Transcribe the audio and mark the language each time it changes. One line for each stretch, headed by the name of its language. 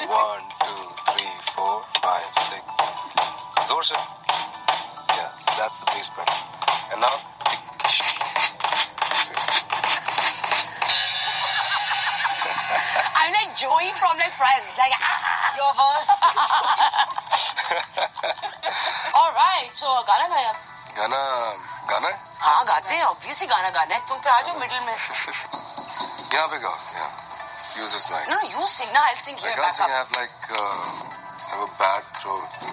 Hindi: 1, 2, 3, 4, 5, 6. जोर से.
English: Yeah, that's the bass pedal. And now. I'm like Joey from like Friends. Like, Your verse. all right.
Hindi: So गाना गाया. गाना है? हाँ गाते हैं. Obviously गाना गाना है. तुम पे आ जाओ middle में. यहाँ पे गाओ.
English: Yeah. Use this mic. No, you sing now. I'll sing here. I can't sing. I have like I have a bad throat.